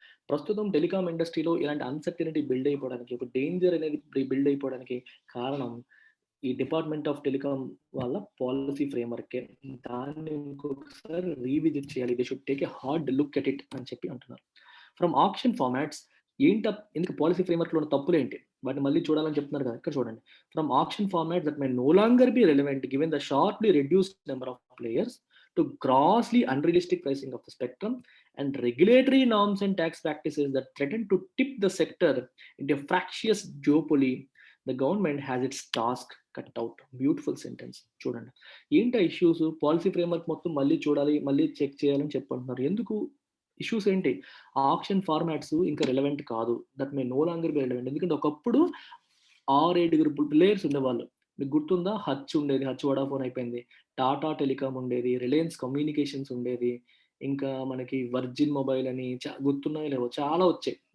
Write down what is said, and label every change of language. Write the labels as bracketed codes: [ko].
[te] ప్రస్తుతం టెలికామ్ ఇండస్ట్రీలో ఇలాంటి అన్సర్టనిటీ బిల్డ్ అయిపోవడానికి, ఒక డేంజర్ అనేది బిల్డ్ అయిపోవడానికి కారణం ఈ డిపార్ట్మెంట్ ఆఫ్ టెలికామ్ వాళ్ళ పాలసీ ఫ్రేమ్వర్కే. దాన్ని ఇంకొకసారి రీవిజిట్ చేయాలి, [en] they should take a hard look at it [te] అని చెప్పి అంటున్నారు. ఫ్రమ్ ఆప్షన్ ఫార్మాట్స్, ఎందుకు పాలసీ ఫ్రేమ్వర్క్లో ఉన్న తప్పులు ఏంటి, వాటిని మళ్ళీ చూడాలని చెప్తున్నారు కదా, ఇక్కడ చూడండి. [en] From option format that may no longer be relevant given the sharply reduced number of players to grossly unrealistic pricing of the spectrum and regulatory norms and tax practices that threaten to tip the sector into a fractious duopoly, the government has its task cut out. Beautiful sentence. [te] చూడండి, ఏంటి issues? Policy framework మొత్తం మళ్ళీ చూడాలి, మళ్ళీ check చేయాలని చెప్పంటున్నారు. ఎందుకు? Issues ఏంటి? Option formats ఇంకా రిలవెంట్ కాదు, [en] That may no longer be relevant. [te] ఎందుకంటే ఒకప్పుడు 6-7 ప్లేయర్స్ ఉండేవాళ్ళు. మీకు గుర్తుందా? హచ్ ఉండేది, హచ్ వడాఫోన్ అయిపోయింది, టాటా టెలికామ్ ఉండేది, రిలయన్స్ కమ్యూనికేషన్స్ ఉండేది, ఇంకా మనకి వర్జిన్ మొబైల్ అని గుర్తున్నాయో లేవో చాలా వచ్చాయి.